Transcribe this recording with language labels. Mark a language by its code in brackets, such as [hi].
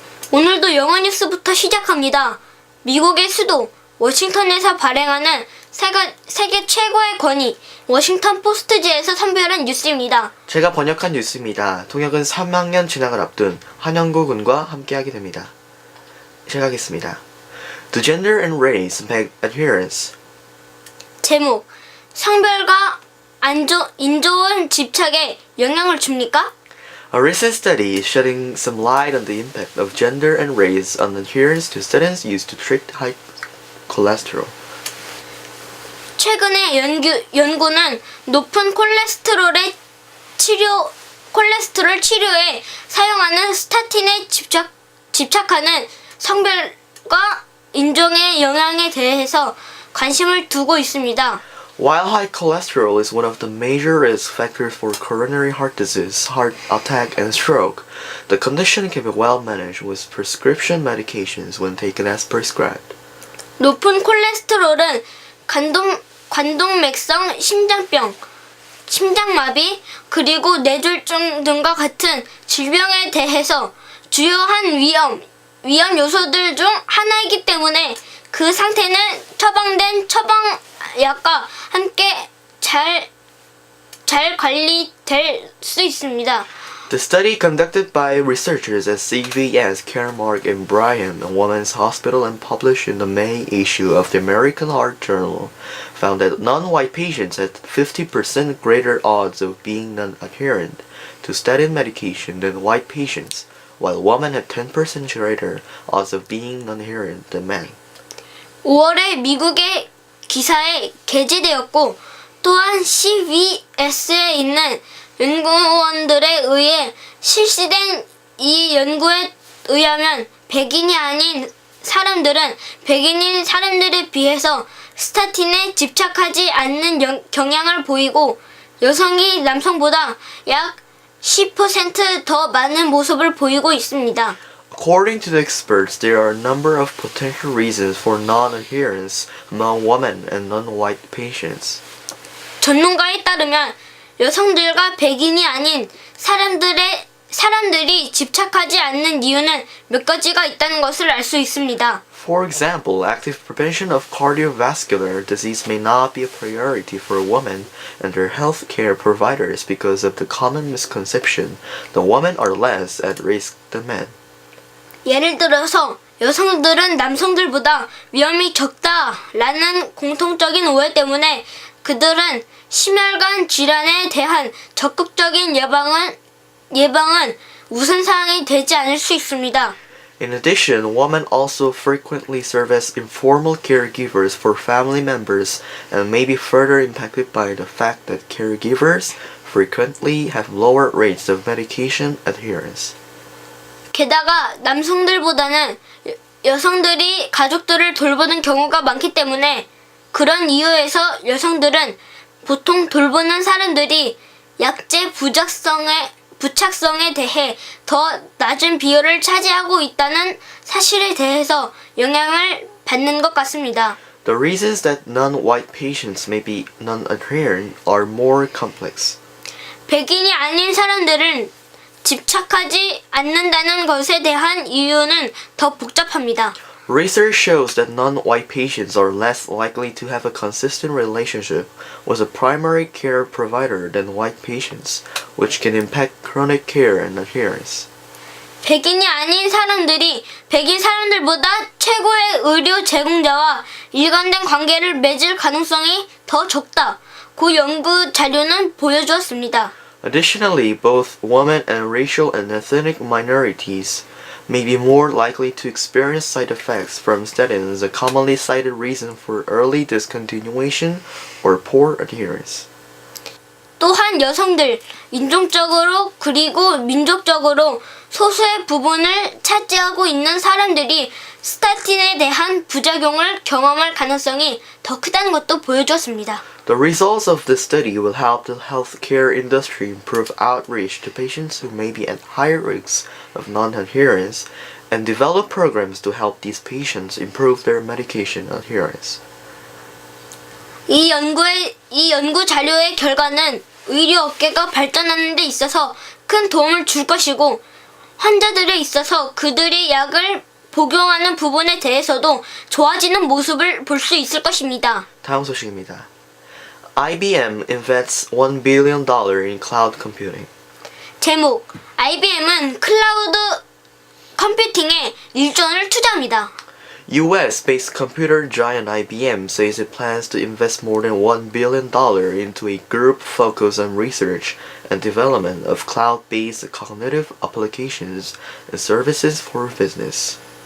[ko] 오늘도 영어 뉴스부터 시작합니다. 미국의 수도 워싱턴에서 발행하는 세계 최고의 권위 워싱턴 포스트지에서 선별한 뉴스입니다. 제가 번역한 뉴스입니다. 통역은 3학년 진학을 앞둔 한영구 군과 함께하게 됩니다. 시작하겠습니다. [en] The Gender and Race Impact Adherence. [ko] 제목: 성별과 인조원 집착에 영향을 줍니까? [en] A recent study is shedding some light on the impact of gender and race on adherence to statins used to treat high cholesterol. [ko] 최근의 연구는 높은 콜레스테롤 치료에 사용하는 스타틴에 집착하는 성별과 인종의 영향에 대해서 관심을 두고 있습니다. [en] While high cholesterol is one of the major risk factors for coronary heart disease, heart attack, and stroke, the condition can be well managed with prescription medications when taken as prescribed. [ko] 높은 콜레스테롤은 관동맥성 심장병, 심장마비, 그리고 뇌졸중 등과 같은 질병에 대해서 주요한 위험 요소들 중 하나이기 때문에 그 상태는 처방된 처방약과 함께 잘 관리될 수 있습니다. [en] The study conducted by researchers at CVS Caremark in Bryan, a women's hospital, and published in the May issue of the American Heart Journal, found that non-white patients had 50% greater odds of being non-adherent to statin medication than white patients, while women had 10% greater odds of being non-adherent than men. [ko] 5월에 미국의 기사에 게재되었고, 또한 CVS에 있는 연구원들에 의해 실시된 이 연구에 의하면 백인이 아닌 사람들은 백인인 사람들에 비해서 스타틴에 집착하지 않는 경향을 보이고, 여성이 남성보다 약 10% 더 많은 모습을 보이고 있습니다. [en] According to the experts, there are a number of potential reasons for non-adherence among women and non-white patients. [ko] 전문가에 따르면 여성들과 백인이 아닌 사람들이 집착하지 않는 이유는 몇 가지가 있다는 것을 알 수 있습니다. [en] For example, active prevention of cardiovascular disease may not be a priority for women and their health care providers because of the common misconception that women are less at risk than men. [ko] 예를 들어서 여성들은 남성들보다 위험이 적다라는 공통적인 오해 때문에 그들은 심혈관 질환에 대한 적극적인 예방은 우선사항이 되지 않을 수 있습니다. [en] In addition, women also frequently serve as informal caregivers for family members and may be further impacted by the fact that caregivers frequently have lower rates of medication adherence. [ko] 게다가 남성들보다는 여성들이 가족들을 돌보는 경우가 많기 때문에 그런 이유에서 여성들은 보통 돌보는 사람들이 약제 부착성에 대해 더 낮은 비율을 차지하고 있다는 사실에 대해서 영향을 받는 것 같습니다. [en] The reasons that non-white patients may be non-adherent are more complex. [ko] 백인이 아닌 사람들은 집착하지 않는다는 것에 대한 이유는 더 복잡합니다. [en] Research shows that non-white patients are less likely to have a consistent relationship with a primary care provider than white patients, which can impact chronic care and adherence. [ko] 백인이 아닌 사람들이 백인 사람들보다 최고의 의료 제공자와 일관된 관계를 맺을 가능성이 더 적다. 그 연구 자료는 보여주었습니다. [en] Additionally, both women and racial and ethnic minorities may be more likely to experience side effects from statins, a commonly cited reason for early discontinuation or poor adherence. [ko] 또한 여성들, 인종적으로 그리고 민족적으로 소수의 부분을 차지하고 있는 사람들이 스타틴에 대한 부작용을 경험할 가능성이 더 크다는 것도 보여주었습니다. [en] The results of this study will help the healthcare industry improve outreach to patients who may be at higher risks of non-adherence and develop programs to help these patients improve their medication adherence. [ko] 이 연구 자료의 결과는 의료 업계가 발전하는 데 있어서 큰 도움을 줄 것이고 환자들에 있어서 그들이 약을 복용하는 부분에 대해서도 좋아지는 모습을 볼 수 있을 것입니다. 다음 소식입니다. [en] IBM invests $1 billion in cloud computing. [ko] 제목, IBM은 클라우드 컴퓨팅에 1조원을 투자합니다. [en] US-based computer giant IBM says it plans to invest more than $1 billion into a group focused on research and development of cloud-based cognitive applications and services for business.